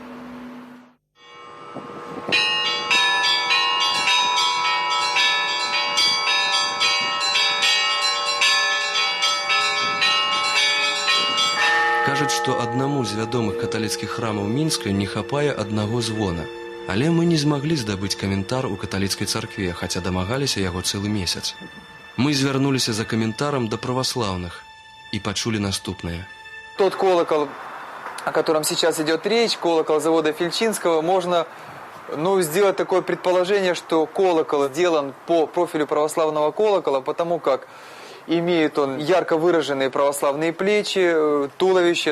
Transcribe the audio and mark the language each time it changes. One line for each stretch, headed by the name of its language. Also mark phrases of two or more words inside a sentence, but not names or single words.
Belarusian: Кажуць, што аднаму з вядомых каталіцкіх храмаў Мінска не хапае аднаго звона. Але мы не змаглі здабыць каментар у каталіцкай царкве, хаця дамагаліся яго цэлы месяц. Мы звярнуліся за каментарам да праваслаўных і пачулі наступнае.
Russian: Тот колокол, о котором сейчас идет речь, колокол завода Фильчинского, можно сделать такое предположение, что колокол сделан по профилю православного колокола, потому как имеет он ярко выраженные православные плечи, туловище.